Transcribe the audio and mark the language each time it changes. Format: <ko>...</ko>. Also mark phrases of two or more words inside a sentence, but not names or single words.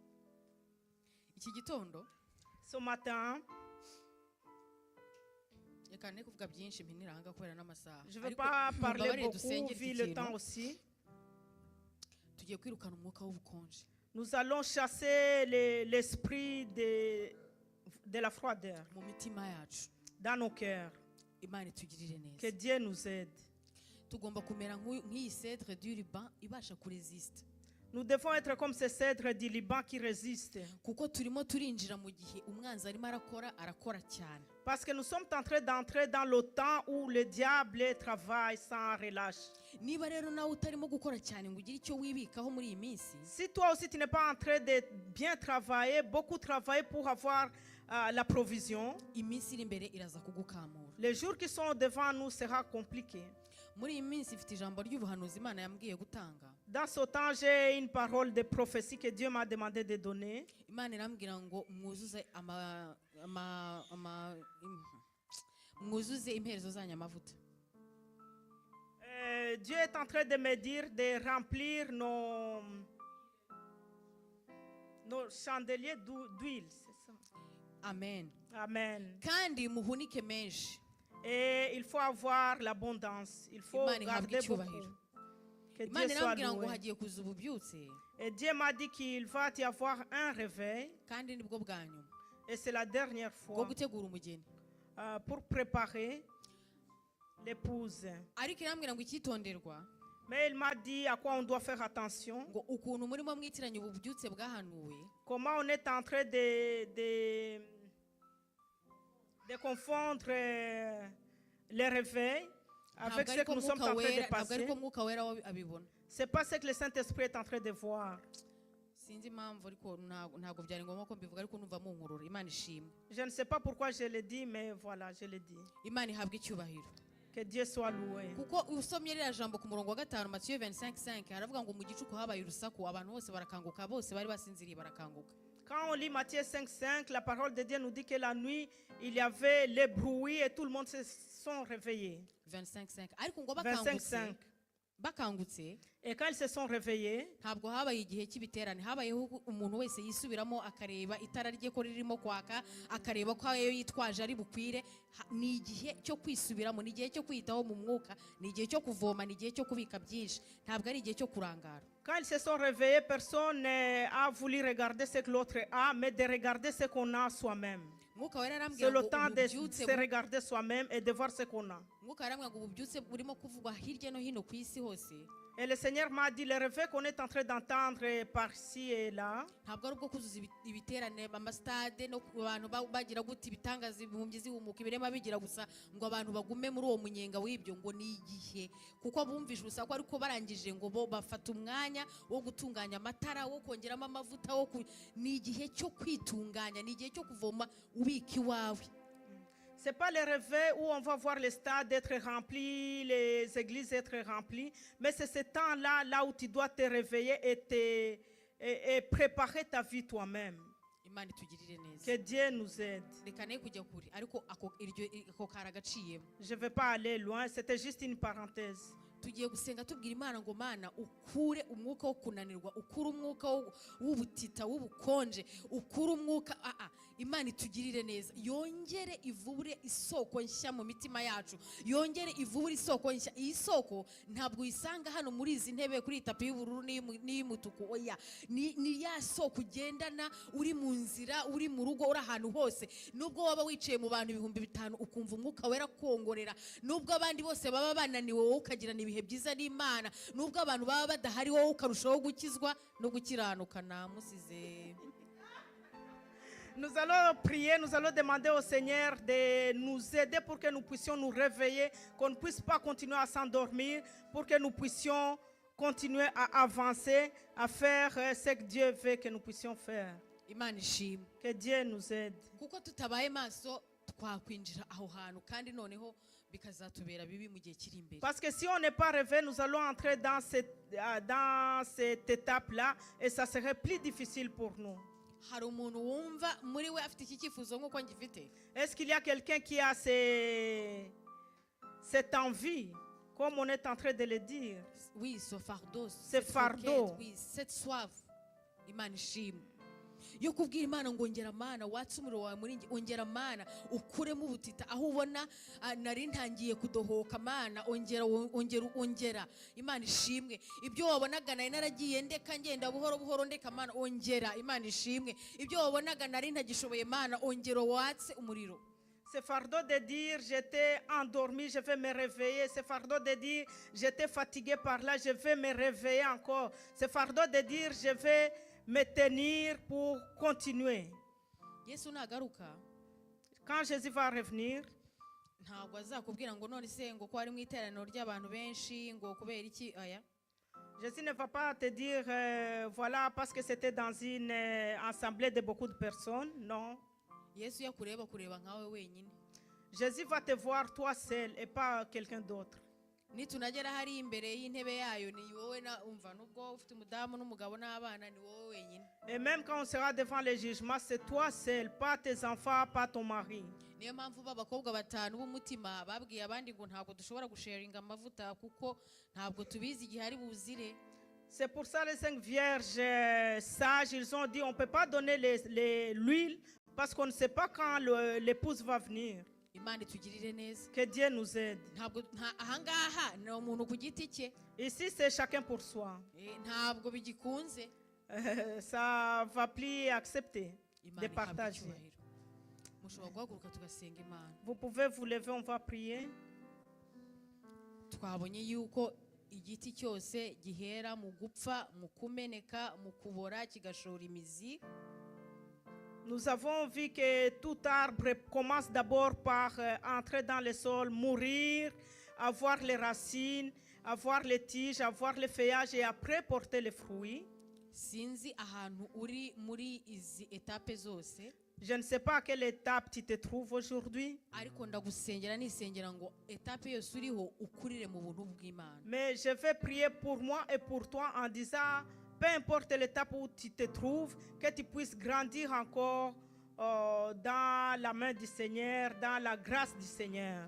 <rw>Iki gitondo,</rw> <fr>ce matin,</fr> <rw>reka ne kuvuga byinshi mpiniranga kubera n'amasaha.</rw> <fr>Je ne veux</fr> <rw>Ariko</rw> <fr>pas parler</fr> <rw>mumbabarire</rw> <fr>beaucoup,</fr> <rw>dusengere</rw> <fr>vu</fr> <rw>iki</rw> <fr>le</fr> <rw>kintu.</rw> <fr>temps aussi.</fr> <rw>Tugiye kwirukana umwuka w'ubukonje</rw> <fr>Nous allons chasser l'esprit de la froideur</fr> <rw>mu mitima yacu.</rw> <fr>dans nos cœurs.</fr> <rw>Imana itugirire</rw> <fr>Que</fr> <rw>neza.</rw> <fr>Dieu nous aide.</fr> <rw>Tugomba kumera nk'iyi</rw> <fr>cèdre du Liban</fr> <rw>ibasha kuresista.</rw> <fr>Nous devons être comme ces cèdres du Liban qui résistent.</fr> <rw>Kuko turimo turinjira mu gihe umwanzi arimo arakora cyane.</rw> <fr>Parce que nous sommes en train d'entrer dans le temps où le diable travaille sans relâche.</fr> <rw>Niba rero nawe utarimo gukora cyane ngo ugire icyo wibikaho muri iyi minsi,</rw> <fr>Si toi aussi tu n'es pas en train de bien travailler, beaucoup travailler pour avoir la provision,</fr> <rw>iminsi iri imbere iraza kugukamura.</rw> <fr>les jours qui sont devant nous sera compliqué.</fr> <rw>Muri iyi minsi ifite ijambo ry'ubuhanuzi Imana yambwiye gutanga.</rw> <fr>Dans ce temps, j'ai une parole de prophétie que Dieu m'a demandé de donner.</fr> <rw>Imana irambwira ngo mwuzuze imperezo zanyu amavuta.</rw> <fr>Dieu est en train de me dire de remplir nos chandeliers d'huile. C'est ça. Amen. Amen.</fr> <rw>Kandi muhunike menshi.</rw> <fr>Et il faut avoir l'abondance. Il faut</fr> <rw>Imana ihabwe</rw> <fr>garder</fr> <rw>icyubahiro.</rw> <fr>beaucoup. Que</fr> <rw>Imana</rw> <fr>Dieu soit</fr> <rw>irambwira ngo</rw> <fr>loué.</fr> <rw>hagiye kuza ububyutse</rw> <fr>Et Dieu m'a dit qu'il va y avoir un réveil.</fr> <rw>kandi nibwo bwa nyuma</rw> <fr>Et c'est la dernière</fr> <rw>bwo</rw> <fr>fois</fr> <rw>gutegura umugeni.</rw> <fr>pour préparer l'épouse.</fr> <rw>Ariko irambwira ngo icyitonderwa</rw> <fr>Mais il m'a dit à quoi on doit faire attention.</fr> <rw>ngo ukuntu murimo mwitiranya ububyutse bwahanuwe,</rw> <fr>Comment on est en train de confondre les réveils avec ce que nous sommes en train de</fr> <rw>ntabwo</rw> <fr>passer.</fr> <rw>ariko mwuka wera abibona.</rw> <fr>C'est pas ce que le Saint-Esprit est en train de voir.</fr> <rw>Sinzi impamvu ariko ntabwo byari ngombwa ko mbivuga ariko numva munkurura. Imana ishimwe.</rw> <fr>Je ne sais pas pourquoi je l'ai dit, mais voilà, je l'ai dit.</fr> <rw>Imana ihabwe icyubahiro.</rw> <fr>Que Dieu soit loué.</fr> <rw>Kuko usomye ririya jambo ku murongo wa 5 Matthieu 25:5 haravuga ngo mu gicuku habaye urusaku, abantu bose barakanguka, bose bari basinziriye barakanguka.</rw> <fr>Quand on lit Matthieu 5:5, la parole de Dieu nous dit que la nuit, il y avait les bruits et tout le monde se sont réveillés.</fr> <rw>25:5 ariko ngo 25:5. bakangutse</rw> <fr>Et quand ils se sont réveillés,</fr> <rw>ntabwo habaye igihe cy'ibiterane, habayeho umuntu wese yisubiramo akareba itara rye ko ririmo kwaka, akareba ko ayo yitwaje ari bukwire. Ni igihe cyo kwisubiramo, ni igihe cyo kwitaho mu mwuka, ni igihe cyo kuvoma, ni igihe cyo kubika byinshi, ntabwo ari igihe cyo kurangara.</rw> <fr>quand ils se sont réveillés, personne n'a voulu regarder ce que l'autre a, mais de regarder ce qu'on a soi-même.</fr> <rw>Mwuka wera</rw> <fr>C'est</fr> <rw>arambwira</rw> <fr>le</fr> <rw>ngo</rw> <fr>temps de</fr> <rw>ububyutse</rw> <fr>se regarder soi-même et de voir ce qu'on a.</fr> <rw>mwuka wera arambwira ngo ububyutse burimo kuvugwa hirya no hino ku isi hose.</rw> <fr>Et le Seigneur m'a dit, le réveil qu'on est en train d'entendre par-ci et là,</fr> <rw>Ntabwo ari ubwo kuzuza ibiterane amasitade no ku bantu bagira gute ibitangaza ibihumbi zihumuka ibirema bigira gusa ngo abantu bagume muri uwo munyenga w'ibyo, ngo ni igihe kuko bumvise urusaku ariko barangije ngo bo bafata umwanya wo gutunganya amatara, wo kongeramo amavuta, ni igihe cyo kwitunganya, ni igihe cyo kuvoma ubika iwawe.</rw> <fr>c'est pas le réveil où on va voir les stades être remplis, les églises être remplies, mais c'est ce temps-là là où tu dois te réveiller et préparer ta vie toi-même.</fr> <rw>Imana itugirire neza.</rw> <fr>Que Dieu nous aide.</fr> <rw>Reka ne kujya kure ariko ako karagaciyemo.</rw> <fr>Je ne vais pas aller loin, c'était juste une parenthèse.</fr> <rw>Tugiye gusenga tubwira Imana ngo Mana ukure umwuka wo kunanirwa, ukure umwuka w'ubutita, w'ubukonje, ukure umwuka Imana itugirire neza, yongere ivubure isoko nshya mu mitima yacu, yongere ivubure isoko nshya. Iyi soko ntabwo uyisanga hano muri izi ntebe kuri tapi y'ubururu n'iy'umutuku, oya, ni ya soko ugendana uri mu nzira, uri mu rugo, uri ahantu hose. Nubwo waba wicaye mu bantu 5,000 ukumva umwuka wera kongorera, nubwo abandi bose baba bananiwe wowe ukagira ibihe byiza n'Imana, nubwo abantu baba badahari wowe ukarushaho gukizwa no gukiranuka. Namusize.</rw> <fr>Nous allons prier, nous allons demander au Seigneur de nous aider pour que nous puissions nous réveiller, qu'on ne puisse pas continuer à s'endormir, pour que nous puissions continuer à avancer, à faire ce que Dieu veut que nous puissions faire.</fr> <rw>Imana ishimwe.</rw> <fr>Que Dieu nous aide.</fr> <rw>Kuko tutabaye maso twakwinjira aho hantu kandi noneho bikazatubera bibi mu gihe kiri imbere.</rw> <fr>Parce que si on n'est pas réveillé, nous allons entrer dans cette étape-là et ça serait plus difficile pour nous.</fr> <rw>Hari umuntu wumva muri we afite iki cyifuzo nk'uko ngifite?</rw> <fr>Est-ce qu'il y a quelqu'un qui a cette envie, comme on est en train de le dire? Oui, ce fardeau. Ce fardeau. Oui, cette soif.</fr> <rw>Imana ishimwe. yo kubwira Imana ngo ongera Mana watse umuriro wawe muri njye, ongera Mana ukuremo ubutita aho ubona nari ntangiye kudohoka Mana ongera Imana ishimwe. Ibyo wabonaga nari naragiye ndeka ngenda buhoro buhoro ndeka Mana ongera Imana ishimwe. Ibyo wabonaga nari ntagishoboye Mana ongera watse umuriro.</rw> <fr>Ce fardeau de dire j'étais endormi, je vais me réveiller. Ce fardeau de dire j'étais fatigué par là, je vais me réveiller encore. Ce fardeau de dire je vais me tenir pour continuer.</fr> <rw>Yesu nagaruka,</rw> <fr>Quand Jésus va revenir,</fr> <rw>ntabwo azakubwira ngo none se ngo ko ari mu iteraniro ry'abantu benshi ngo kubera iki aya.</rw> <fr>Jésus ne va pas te dire voilà parce que c'était dans une assemblée de beaucoup de personnes. Non.</fr> <rw>Yesu yakureba kureba nkawe wenyine.</rw> <fr>Jésus va te voir toi seul et pas quelqu'un d'autre.</fr> <rw>Nitunagera hari imbere y'intebe yayo ni wowe na umva nubwo ufite umudamu n'umugabo n'abana ni wowe wenyine.</rw> <fr>Et même quand on sera devant le jugement, c'est toi seul, pas tes enfants, pas ton mari.</fr> <rw>Niyo mpamvu b'abakobwa batanu b'umutima babwiye abandi ngo ntabwo dushobora gusharinga amavuta kuko ntabwo tubizi igihe ari buzire.</rw> <fr>C'est pour ça les 5 vierges sages, ils ont dit on ne peut pas donner l'huile parce qu'on ne sait pas quand l'épouse va venir.</fr> <rw>Imana itugirire neza.</rw> <fr>Que Dieu nous aide.</fr> <rw>Ntabwo ahangaha ni umuntu ku giti cye.</rw> <fr>Ici, c'est chacun pour soi.</fr> <rw>Ntabwo bigikunze.</rw> <fr>Ça va plus accepter de partager.</fr> <rw>Mushobora guhaguruka tugasenga Imana.</rw> <fr>Vous pouvez vous lever, on va prier.</fr> <rw>Twabonye yuko igiti cyose gihera mu gupfa, mu kumeneka, mu kubora kigashora imizi.</rw> <fr>Nous avons vu que tout arbre commence d'abord par entrer dans le sol, mourir, avoir les racines, avoir les tiges, avoir les feuillages et après porter les fruits.</fr> <rw>Sinzi ahantu uri muri izi etape zose.</rw> <fr>Je ne sais pas à quelle étape tu te trouves aujourd'hui.</fr> <rw>Ariko ndagusengera nisengera ngo etape yose uriho ukurire mu buntu bw'Imana.</rw> <fr>Mais je vais prier pour moi et pour toi en disant peu importe l'étape où tu te trouves, que tu puisses grandir encore dans la main du Seigneur, dans la grâce du Seigneur.</fr>